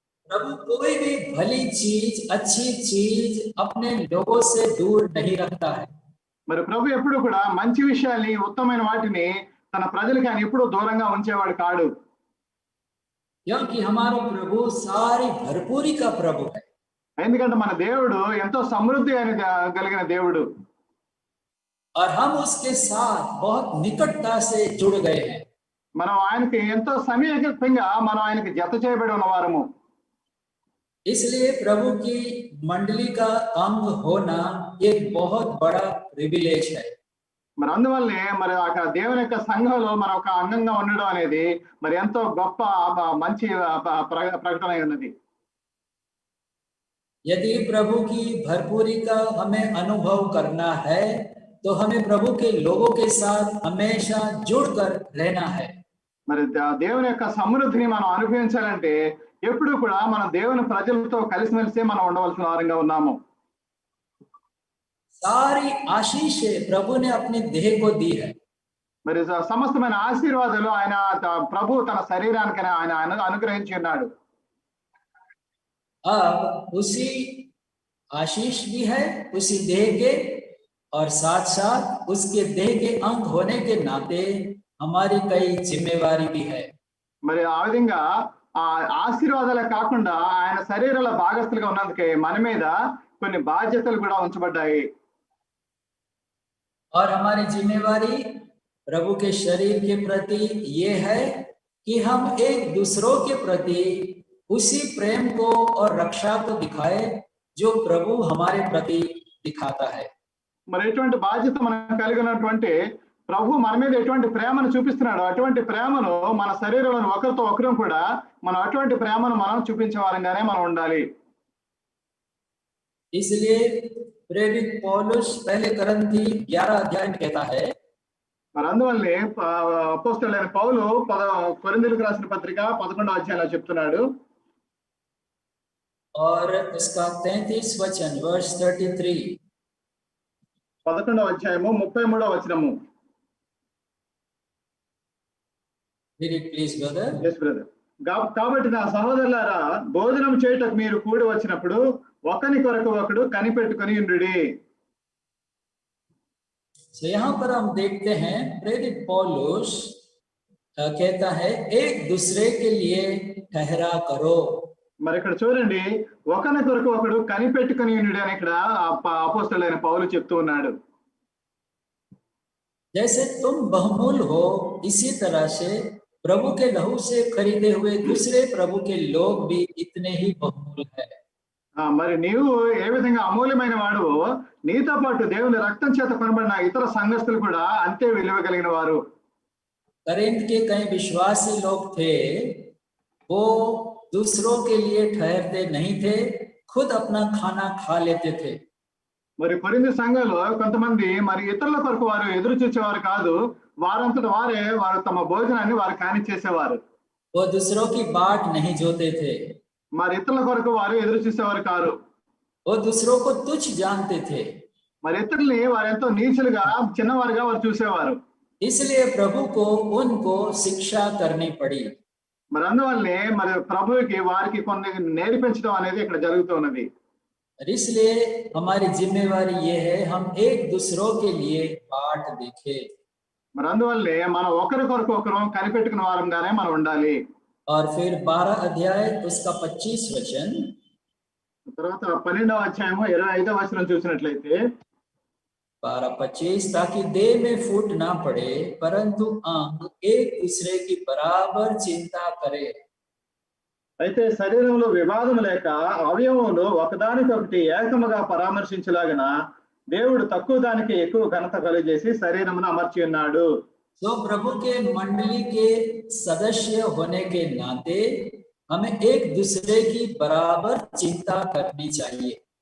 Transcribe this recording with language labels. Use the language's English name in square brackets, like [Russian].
[Hindi] प्रभु कोई भी भली चीज, अच्छी चीज अपने लोगों से दूर नहीं रखता है. [Telugu] మరి ప్రభు ఎప్పుడు కూడా మంచి విషయాల్ని, ఉత్తమమైన వాటిని తన ప్రజలకి ఆయన ఎప్పుడూ దూరంగా ఉంచేవాడు కాడు. [Hindi] क्योंकि हमारा प्रभु सारी भरपूरी का प्रभु है. [Telugu] ఎందుకంటే మన దేవుడు ఎంతో సమృద్ధి కలిగిన దేవుడు. [Hindi] और हम उसके साथ बहुत निकटता से जुड़ गए हैं. [Telugu] మనం ఆయనకి ఎంతో సమీపంగా మనం ఆయనకి జత చేయబడి ఉన్నవారము. [Hindi] इसलिए प्रभु की मंडली का अंग होना एक बहुत बड़ा प्रिविलेज है. [Telugu] మరి అందువల్లే మరి ఆ దేవుని యొక్క సంఘంలో మనం ఒక అంగంగా ఉండడం అనేది మరి ఎంతో గొప్ప మంచి ప్రకటన ఉన్నది. [Hindi] यदि प्रभु की भरपूरी का हमें अनुभव करना है तो हमें प्रभु के लोगों के साथ हमेशा जुड़कर रहना है. [Telugu] మరి దేవుని యొక్క సమృద్ధిని మనం అనుభవించాలంటే ఎప్పుడు కూడా మనం దేవుని ప్రజలతో కలిసిమెలిసి మనం ఉండవలసిన వారంగా ఉన్నాము. [Hindi] सारी आशीषें प्रभु ने अपने देह को दी है. [Telugu] మరి సమస్తమైన ఆశీర్వాదాలు ఆయన ప్రభు తన శరీరానికి ఆయన అనుగ్రహించి ఉన్నాడు. [Hindi] अब उसी आशीष भी है उसी देह के, और साथ साथ उसके देह के अंग होने के नाते हमारी कई जिम्मेवारी भी है. [Telugu] మరి ఆ విధంగా ఆ ఆశీర్వాదాలే కాకుండా ఆయన శరీరాల భాగస్తులుగా ఉన్నందుకే మన మీద కొన్ని బాధ్యతలు కూడా ఉంచబడ్డాయి. [Hindi] और हमारी जिम्मेवारी प्रभु के शरीर के प्रति ये है कि हम एक दूसरों के प्रति उसी प्रेम को और रक्षा को दिखाए जो प्रभु हमारे प्रति दिखाता है. [Telugu] మరి ఎటువంటి బాధ్యత మనం కలిగినటువంటి ప్రభు మన మీద ఎటువంటి ప్రేమను చూపిస్తున్నాడు, అటువంటి ప్రేమను మన శరీరంలో ఒకరితో ఒకరు కూడా మనం అటువంటి ప్రేమను మనం చూపించే వారంగానే మనం ఉండాలి. [Hindi] इसलिए प्रेरित पौलुस पहले करंथी 11 अध्याय में कहता है, [Telugu] మరి అందువల్లే అపోస్తలుడైన పౌలు కొరింథీయులకు రాసిన పత్రిక 11వ అధ్యాయంలో చెప్తున్నాడు. [Hindi] और इसका 33 वचन वर्स 33, [Telugu] 11వ అధ్యాయము 33వ వచనము. [English] Please brother. yes brother. [Telugu] కాబట్టి నా సహోదరులారా, భోజనం చేయుటకు మీరు కూడి వచ్చినప్పుడు ఒకని కొరకు ఒకడు కనిపెట్టుకొని ఉండుడి. [Hindi] तो यहाँ पर हम देखते हैं प्रेरित पौलुस कहता है एक दूसरे के लिए ठहरा करो. [Telugu] మరి ఇక్కడ చూడండి, ఒకని కొరకు ఒకడు కనిపెట్టుకొని ఉండుడి అని ఇక్కడ అపోస్తలుడైన పౌలు చెప్తూ ఉన్నాడు. [Hindi] जैसे तुम बहुमूल हो इसी तरह से प्रभु के लहू से खरीदे हुए दूसरे प्रभु के लोग भी इतने ही बहुमूल है. [Telugu] మరి నీవు ఏ విధంగా అమూల్యమైన వాడువో నీతో పాటు దేవుని రక్తం చేత కొనబడిన ఇతర సంఘస్థులు కూడా అంతే విలువ కలిగిన వారు. [Hindi] करिन्थ के कई विश्वासी लोग थे, वो दूसरों के लिए ठहरते नहीं थे, खुद अपना खाना खा लेते थे. [Telugu] మరి కొరింథీ సంఘంలో కొంతమంది మరి ఇతరుల కొరకు వారు ఎదురు చూసేవారు కాదు, వారంతట వారు తమ భోజనాన్ని వారు కానిచ్చేసేవారు. [Hindi] वो दूसरों की बाट नहीं जोते थे, [Telugu] మరి ఇతరుల కొరకు వారు ఎదురు చూసేవారు కాదు. [Hindi] वो दूसरों को तुच्छ जानते थे, [Telugu] మరి ఇతరుల్ని వారు ఎంతో నీచులుగా చిన్నవారుగా వారు చూసేవారు. [Hindi] इसलिए प्रभु को उनको शिक्षा करनी पड़ी. [Telugu] మరి అందువల్లనే మరి ప్రభువుకి వారికి కొన్ని నేర్పించడం అనేది ఇక్కడ జరుగుతున్నది. [Hindi] और इसलिए हमारी जिम्मेवारी ये है हम एक दूसरों के लिए बाट देखें। [Telugu] మరి అందువల్లే మనం ఒకరికొరకు ఒకరు కనిపెట్టుకున్న వారంగానే మనం ఉండాలి. [Hindi] और फिर 12 अध्याय उसका 25 वचन, [Telugu] తర్వాత 12వ అధ్యాయము 25వ వచనం చూసినట్లయితే [Hindi] 12-25, ताकि देह में फूट ना पड़े परंतु अंग एक दूसरे की बराबर चिंता करे। [Telugu] అయితే శరీరంలో వివాదం లేక అవయవములు ఒకదానికొకటి ఏకముగా పరామర్శించలాగిన దేవుడు తక్కువ దానికి ఎక్కువ ఘనత కలుగజేసి శరీరమును అమర్చి ఉన్నాడు. [Hindi] तो प्रभु के मंडली के सदस्य होने के नाते हमें एक दूसरे की बराबर चिंता करनी चाहिए।